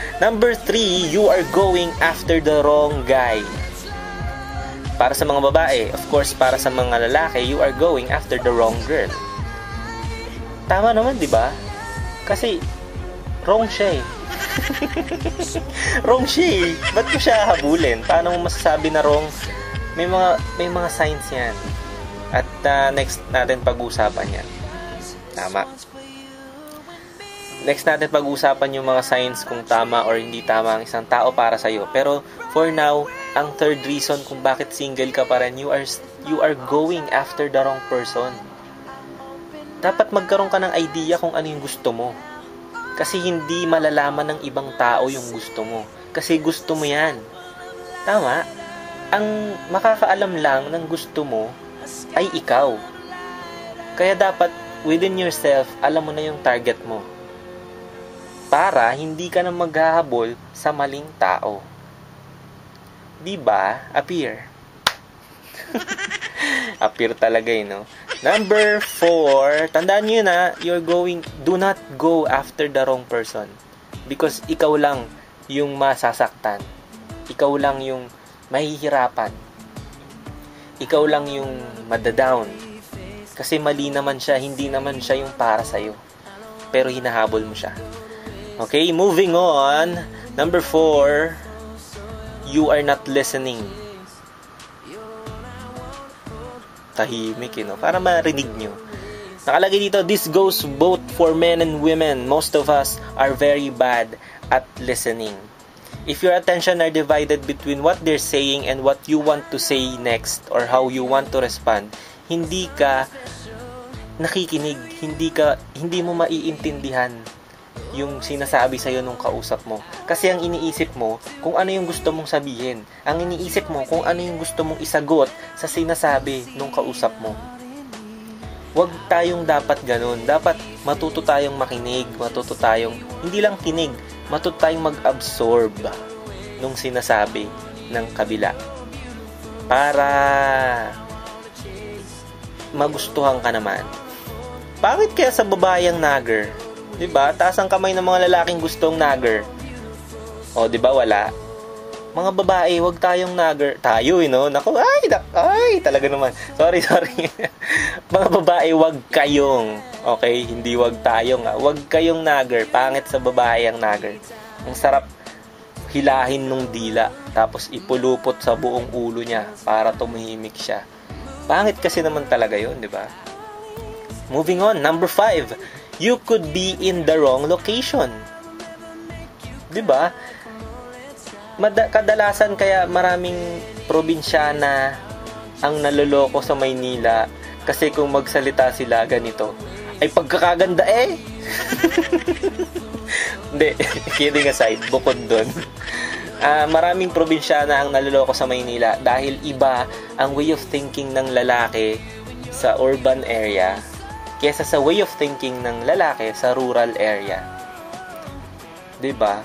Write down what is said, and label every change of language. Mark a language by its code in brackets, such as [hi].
[en] Number 3, you are going after the wrong guy. [tl] Para sa mga babae, [en] of course, [tl] para sa mga lalaki, [en] you are going after the wrong girl. [tl] Tama naman, di ba? Kasi wrong siya wrong siya Ba't ko siya habulin? Paano mo masasabi na wrong? May mga signs yan. At next natin pag-uusapan yan. Tama. Next natin pag-uusapan yung mga signs kung tama or hindi tama ang isang tao para sa'yo. Pero for now, ang third reason kung bakit single ka pa rin, [en] you are going after the wrong person. [tl] Dapat magkaroon ka ng idea kung ano yung gusto mo. Kasi hindi malalaman ng ibang tao yung gusto mo. Kasi gusto mo yan. Tama? Ang makakaalam lang ng gusto mo ay ikaw. Kaya dapat within yourself, alam mo na yung target mo. Para hindi ka na maghahabol sa maling tao. Diba? Appear. Appear talaga no? Number 4, tandaan nyo na, [en] do not go after the wrong person. Because [tl] ikaw lang yung masasaktan. Ikaw lang yung mahihirapan. Ikaw lang yung madadown. Kasi mali naman siya, hindi naman siya yung para sa'yo. Pero hinahabol mo siya. [en] Okay, moving on. Number 4, you are not listening. [tl] Tahimik, para marinig nyo. Nakalagay dito, [en] this goes both for men and women. Most of us are very bad at listening. If your attention are divided between what they're saying and what you want to say next or how you want to respond, [tl] hindi ka nakikinig, hindi mo maiintindihan yung sinasabi sa'yo nung kausap mo. Kasi ang iniisip mo, kung ano yung gusto mong sabihin. Ang iniisip mo, kung ano yung gusto mong isagot sa sinasabi nung kausap mo. Huwag tayong dapat ganun. Dapat matuto tayong makinig, hindi lang kinig, matuto tayong mag-absorb nung sinasabi ng kabila. Para magustuhan ka naman. Bakit kaya sa babayang nagger? Diba? Taas ang kamay ng mga lalaking gustong nagger. O, diba wala? Mga babae, wag tayong nagger. Tayo, no? Naku, ay, talaga naman. Sorry. Mga babae, wag kayong. Okay? Hindi wag tayong. Wag kayong nagger. Pangit sa babae ang nagger. Ang sarap hilahin nung dila. Tapos ipulupot sa buong ulo niya para tumahimik siya. Pangit kasi naman talaga yun, di ba? [en] Moving on, number 5. You could be in the wrong location. [tl] Di ba? Kadalasan kaya maraming probinsyana ang naloloko sa Maynila kasi kung magsalita sila ganito, ay pagkakaganda eh. Hindi, [en] kidding aside, [tl] bukod dun. Maraming probinsyana ang naloloko sa Maynila dahil iba ang [en] way of thinking [tl] ng lalaki sa urban area kesa sa way of thinking ng lalaki sa rural area. 'Di ba?